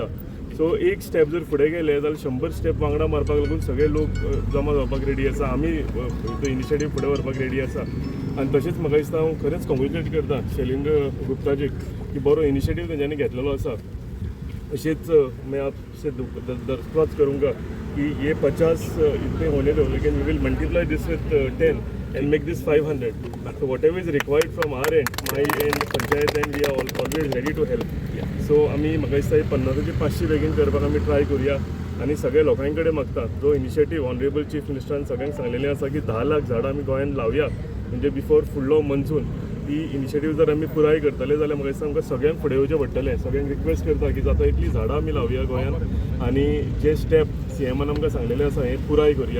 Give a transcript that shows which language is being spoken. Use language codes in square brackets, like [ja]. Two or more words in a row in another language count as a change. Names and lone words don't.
[kok] सो एक स्टेप जर फुडें गेले जाल्यार 100 स्टेप वांगडा मारपाक लागून सगळे लोक जमा जावपाक रेडी आसा. आमी तो इनिशिएटीव फुडें व्हरपाक रेडी आसा. आनी तशेंच म्हाका दिसता हांव खरेंच कॉंग्रेच्युलेट करता शैलेंद्र गुप्ताजीक की बरो इनिशिएटीव तेंच्यांनी घेतलेलो आसा. [hi] अशेंच मैं आपसे दरख्वास्त करूँगा कि ये 50 इतने होने दो, लेकिन [en] we will multiply this with 10 and make this 500. So whatever is required from our end, my end, पंचायत end, we are always ready to help. [kok] So आमी म्हाका दिसता 50 ते 500 बेगीन करपाक आमी ट्राय करूया. आनी सगळे लोकां कडेन मागता जो इनिशिएटीव [en] honorable chief [kok] मिनिस्टरान सगळ्यांक सांगलेलें आसा की 10 लाख झाडां आमी गोंयांत लावया म्हणजे बिफोर फुडलो मनसून. ती इनिशिएटीव जर आमी पुराय करतले जाल्यार म्हाका दिसता आमकां सगळ्यांक फुडें येवचें पडटलें. सगळ्यांक रिक्वेस्ट करता की जाता इतलीं झाडां आमी लावया गोंयांत आनी जे स्टेप सीएमान आमकां सांगलेलें आसा हें पुराय करूया.